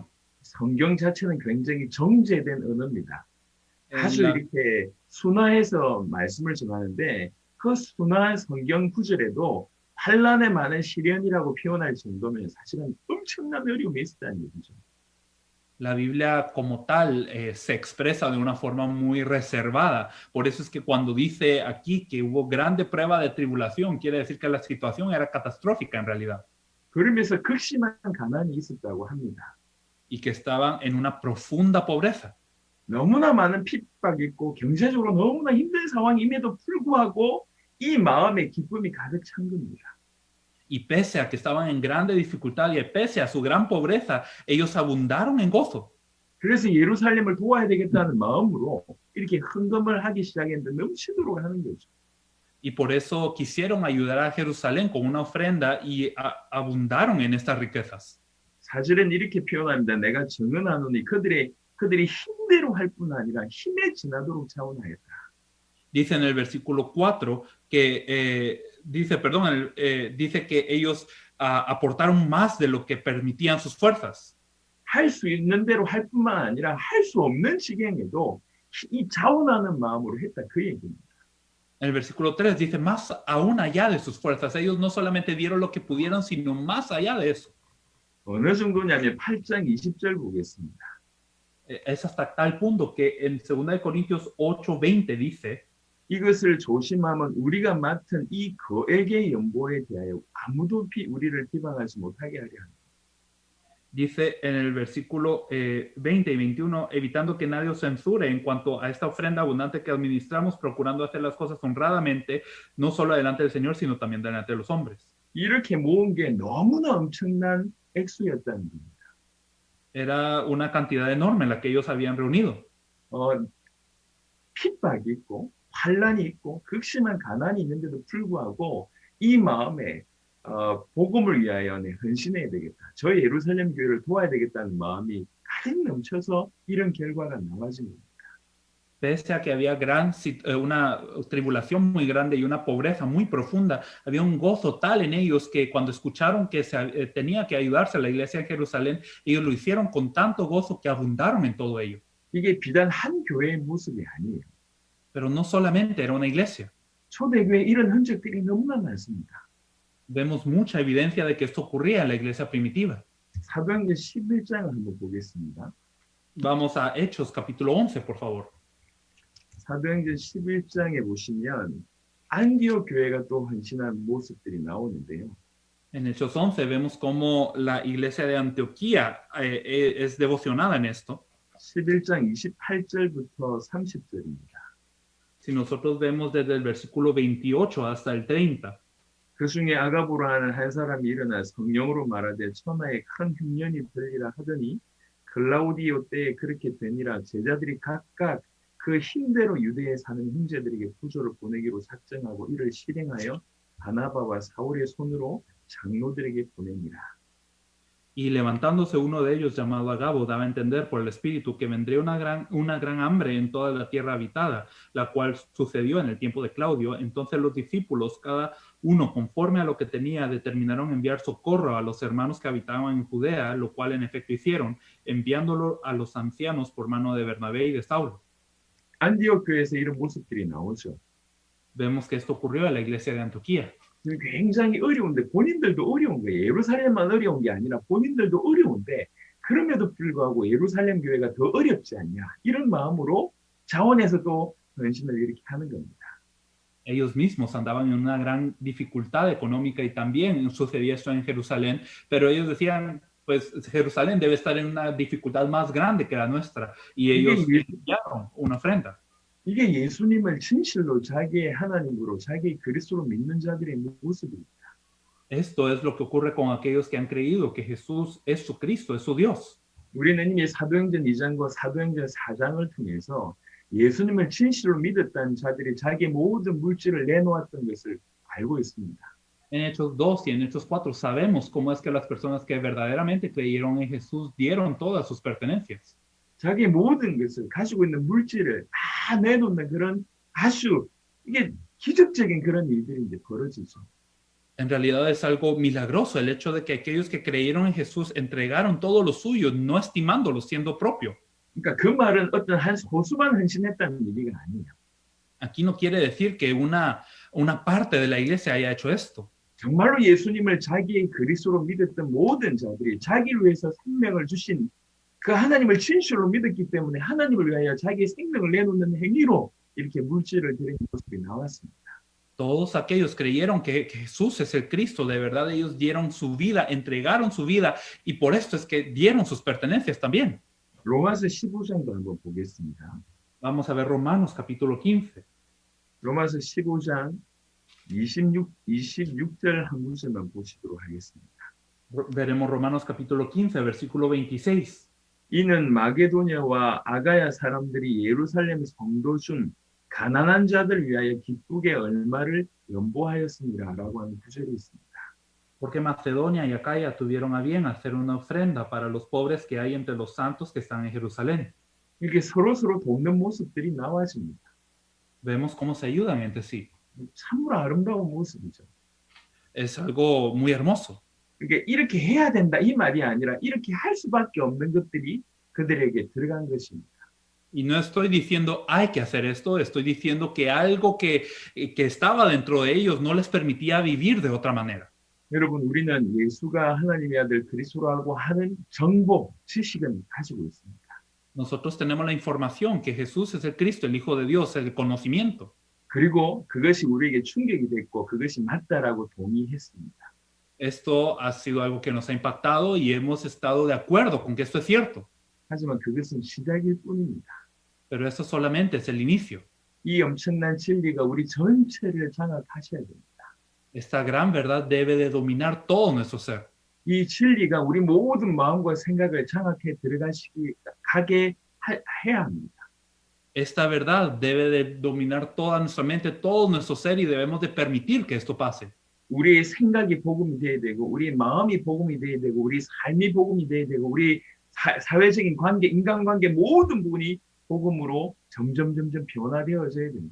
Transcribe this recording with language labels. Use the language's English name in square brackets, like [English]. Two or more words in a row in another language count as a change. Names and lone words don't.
[Korean] 성경 자체는 굉장히 정제된 언어입니다. 아주 [Spanish] La, [Korean] 이렇게 순화해서 말씀을 전하는데 그 순화 성경 구절에도 환란에 많은 시련이라고 표현할 정도면 사실은 엄청난 어려움이 있었다는 얘기죠. [Spanish] la Biblia como tal se expresa de una forma muy reservada. Por eso es que cuando dice aquí que hubo grande prueba de tribulación, quiere decir que la situación era catastrófica en realidad. [Korean] 그러면서 극심한 가난이 있었다고 합니다. [Spanish] Y que estaban en una profunda pobreza. [Korean] 너무나 많은 핍박이 있고 경제적으로 너무나 힘든 상황임에도 불구하고 이 마음에 기쁨이 가득 찬 겁니다. [Spanish] Y pese a que estaban en grande dificultad y pese a su gran pobreza, ellos abundaron en gozo. [Korean] 그래서 예루살렘을 도와야 되겠다는 마음으로 이렇게 헌금을 하기 시작했는데 넘치도록 하는 거죠. [Spanish] Y por eso quisieron ayudar a Jerusalén con una ofrenda y abundaron en estas riquezas. [Korean] 사절은 이렇게 표현합니다. 내가 증언하노니 그들이 힘대로 할 뿐 아니라 힘에 지나도록 자원하였다. [Spanish] Dice en el versículo 4 que dice que ellos aportaron más de lo que permitían sus fuerzas. 할 수 있는 대로 할 뿐만 아니라 할 수 없는 지경에도 이 자원하는 마음으로 했다 그 얘기입니다. En el versículo 3 dice más aún allá de sus fuerzas. Ellos no solamente dieron lo que pudieron, sino más allá de eso. [Korean] 어느 정도냐면 8장 20절 보겠습니다. [Spanish] Es hasta tal punto que en 2 de Corintios 8:20 dice [Korean] 이것을 조심하면 우리가 맡은 이 거액의 연보에 대하여 아무도 우리를 비방하지 못하게 하려 합니다. [Spanish] Dice en el versículo 20 y 21, evitando que nadie os censure en cuanto a esta ofrenda abundante que administramos, procurando hacer las cosas honradamente, no solo delante del Señor, sino también delante de los hombres. [Korean] 이렇게 모은 게 너무나 엄청난 액수였다는 겁니다. [Spanish] Era una cantidad enorme la que ellos habían reunido. [Korean] 핍박이 있고 환란이 있고 극심한 가난이 있는데도 불구하고 이 마음에 복음을 위하여 헌신해야 되겠다. 저 예루살렘 교회를 도와야 되겠다는 마음이 가득 넘쳐서 이런 결과가 나와진 겁니다. [Spanish] Pese a que había una tribulación muy grande y una pobreza muy profunda, había un gozo tal en ellos que cuando escucharon que tenía que ayudarse a la iglesia en Jerusalén, ellos lo hicieron con tanto gozo que abundaron en todo ello. [Korean] 이게 비단 한 교회의 모습이 아니에요. [Spanish] Pero no solamente era una iglesia. [Korean] 초대교회 이런 흔적들이 너무나 많습니다. [Spanish] Vemos mucha evidencia de que esto ocurría en la iglesia primitiva. [Korean] 사도행전 11장을 한번 보겠습니다. [Spanish] Vamos a Hechos capítulo 11, por favor. [Korean] 사도행전 11장에 보시면 안디옥 교회가 또 헌신한 모습들이 나오는데요. [Spanish] En Hechos 11 vemos cómo la iglesia de Antioquía es devocionada en esto. [Korean] 11장 28절부터 30절입니다. [Spanish] Si nosotros vemos desde el versículo 28 hasta el 30, [Korean] 그 중에 아가보라 하는 한 사람이 일어나 성령으로 말하되 천하에 큰 흉년이 벌리라 하더니 글라우디오 때에 그렇게 되니라. 제자들이 각각 그 힘대로 유대에 사는 형제들에게 부조를 보내기로 작정하고 이를 실행하여 바나바와 사울의 손으로 장로들에게 보내니라. [Spanish] y levantándose uno de ellos llamado Agabo daba a entender por el Espíritu que vendría una gran hambre en toda la tierra habitada, la cual sucedió en el tiempo de Claudio. Entonces los discípulos, cada uno conforme a lo que tenía, determinaron enviar socorro a los hermanos que habitaban en Judea, lo cual en efecto hicieron, enviándolo a los ancianos por mano de Bernabé y de Saulo. [Korean] 안디옥 교회에서 이런 모습들이 나오죠. [Spanish] Vemos que esto ocurrió en la iglesia de Antioquía. [Korean] 굉장히 어려운데 본인들도 어려운 거예요. 예루살렘만 어려운 게 아니라 본인들도 어려운데 그럼에도 불구하고 예루살렘 교회가 더 어렵지 않냐. 이런 마음으로 자원에서도 헌신을 이렇게 하는 겁니다. [Spanish] Ellos mismos andaban en una gran dificultad económica y también sucedía esto en Jerusalén, pero ellos decían, pues Jerusalén debe estar en una dificultad más grande que la nuestra y ellos enviaron una ofrenda. [Korean] 이게 예수님을 진실로 자기의 하나님으로 자기의 그리스도로 믿는 자들의 모습입니다. [Spanish] Esto es lo que ocurre con aquellos que han creído que Jesús es su Cristo, es su Dios. [Korean] 우리는 이미 사도행전 2장과 사도행전 4장을 통해서 예수님을 진실로 믿었던 자들이 자기의 모든 물질을 내놓았던 것을 알고 있습니다. [Spanish] En Hechos 2 y en Hechos 4 sabemos cómo es que las personas que verdaderamente creyeron en Jesús dieron todas sus pertenencias. [Korean] 자기의 모든 것을 가지고 있는 물질을 다 내놓는 그런 아주 이게 기적적인 그런 일들이 이제 벌어지죠. [Spanish] En realidad es algo milagroso el hecho de que aquellos que creyeron en Jesús entregaron todo lo suyo, no estimándolo siendo propio. [Korean] 그러니까 그 말은 어떤 한 소수만 헌신했다는 얘기가 아니에요. [Spanish] Aquí no quiere decir que una parte de la iglesia haya hecho esto. [Korean] 정말로 예수님을 자기의 그리스도로 믿었던 모든 자들이 자기를 위해서 생명을 주신 그 하나님을 진실로 믿었기 때문에 하나님을 위하여 자기의 생명을 내놓는 행위로 이렇게 물질을 드린 모습이 나왔습니다. [Spanish] Todos aquellos creyeron que Jesús es el Cristo, de verdad ellos dieron su vida, entregaron su vida y por esto es que dieron sus pertenencias también. [Korean] 로마서 15장도 한번 보겠습니다. [Spanish] Vamos a ver Romanos capítulo 15. [Korean] 로마서 15장 26절 한 문제만 보시도록 하겠습니다. [Spanish] Veremos Romanos capítulo 15, versículo 26. [Korean] 이는 마게도냐와 아가야 사람들이 예루살렘 성도 중 가난한 자들 위하여 기쁘게 얼마를 연보하였습니다라고 하는 구절이 있습니다. [Spanish] Porque Macedonia y Acaya tuvieron a bien hacer una ofrenda para los pobres que hay entre los santos que están en Jerusalén. [Korean] 이렇게 서로 돕는 모습들이 나와집니다. [Spanish] Vemos cómo se ayudan entre sí. [Korean] 참으로 아름다운 모습이죠. [Spanish] Es algo muy hermoso. [Korean] 그러니까 이렇게 해야 된다 이 말이 아니라 이렇게 할 수밖에 없는 것들이 그들에게 들어간 것입니다. [Spanish] Y no estoy diciendo hay que hacer esto, estoy diciendo que algo que estaba dentro de ellos no les permitía vivir de otra manera. [Korean] 여러분 우리는 예수가 하나님의 아들 그리스도라고 하는 정보, 지식은 가지고 있습니다. [Spanish] Nosotros tenemos la información que Jesús es el Cristo, el Hijo de Dios, el conocimiento. [Korean] 그리고 그것이 우리에게 충격이 됐고 그것이 맞다라고 동의했습니다. [Spanish] Esto ha sido algo que nos ha impactado y hemos estado de acuerdo con que esto es cierto. [Korean] 하지만 그것은 시작일 뿐입니다. [Spanish] Pero eso solamente es el inicio. [Korean] 이 엄청난 진리가 우리 전체를 장악하셔야 됩니다. [Spanish] Esta gran verdad debe de dominar todo nuestro ser. [Korean] 이 진리가 우리 모든 마음과 생각을 장악해 가게 해야 합니다. [Spanish] Esta verdad debe de dominar toda nuestra mente, todo nuestro ser y debemos de permitir que esto pase. [Korean] 우리의 생각이 복음이 돼야 되고 우리의 마음이 복음이 돼야 되고 우리 삶이 복음이 돼야 되고 우리 사회적인 관계, 인간관계 모든 부분이 복음으로 점점 변화되어져야 됩니다.